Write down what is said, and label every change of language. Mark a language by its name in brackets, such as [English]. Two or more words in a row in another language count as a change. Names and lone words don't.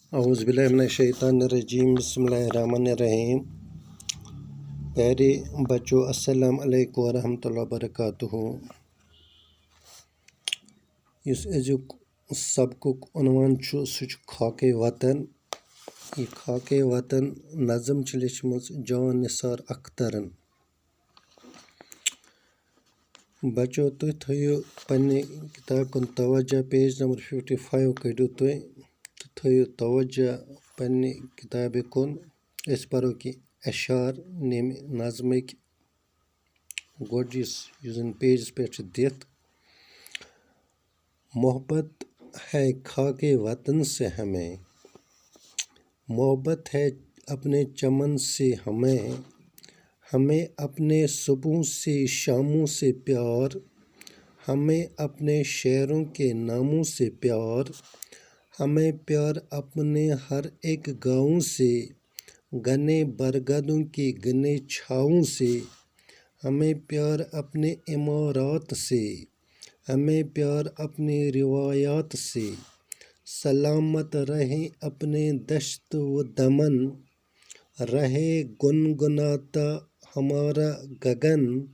[Arabic] اعوذ باللہ من الشیطان الرجیم بسم اللہ الرحمن الرحیم۔ [Urdu] پیارے بچوں، [Arabic] السلام علیکم ورحمۃ اللہ وبرکاتہ۔ [Kashmiri] اس أزیُک سبقُک عنوان چھُ سُہ چھُ خاکِ وطن۔ یہ خاکِ وطن نظم چھِ لیچھمٕژ جان نثار اخترن۔ بچو تُہۍ تھٲیِو پنٛنہِ کِتابہِ کُن توجہ، [English] page number [Kashmiri] 55 کٔڑِو تُہۍ تہٕ تھٲیِو توجہ پنٛنہِ کِتابہِ کُن۔ أسۍ پَرو کینٛہہ اَشعار ییٚمہِ نظمٕکۍ گۄڈٕ یُس زَن پیجَس پٮ۪ٹھ چھِ دِتھ: [Urdu] محبت ہے خاکِ وطن سے ہمیں، محبت ہے اپنے چمن سے ہمیں، ہمیں اپنے صبحوں سے شاموں سے پیار، ہمیں اپنے شہروں کے ناموں سے پیار، ہمیں پیار اپنے ہر ایک گاؤں سے، گھنے برگدوں کی گھنے چھاؤں سے، ہمیں پیار اپنے عمارات سے، ہمیں پیار اپنی روایات سے، سلامت رہے اپنے دشت و دمن، رہے گنگناتا ہمارا گگن،